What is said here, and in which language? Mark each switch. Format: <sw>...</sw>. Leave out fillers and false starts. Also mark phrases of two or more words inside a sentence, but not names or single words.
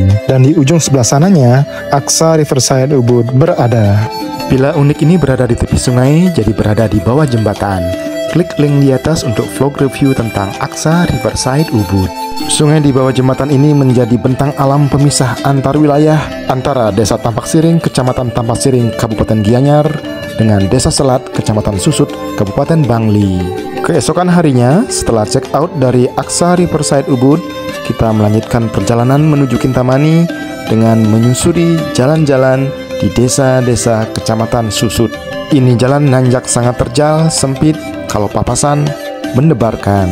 <id>Dan di ujung sebelah sananya, Aqsa Riverside Ubud berada. Villa unik ini berada di tepi sungai, jadi berada di bawah jembatan. Klik link di atas untuk</id> <en>vlog review</en> <id>tentang Aqsa Riverside Ubud. Sungai di bawah jembatan ini menjadi bentang alam pemisah antar wilayah antara Desa Tampak Siring, Kecamatan Tampak Siring, Kabupaten Gianyar, dengan Desa Selat, Kecamatan Susut, Kabupaten Bangli. Keesokan harinya, setelah</id> <en>check out</en> <id>dari Aqsa Riverside Ubud, kita melanjutkan perjalanan menuju Kintamani dengan menyusuri jalan-jalan di desa-desa Kecamatan Susut. Ini jalan nanjak sangat terjal, sempit, kalau papasan mendebarkan.</id>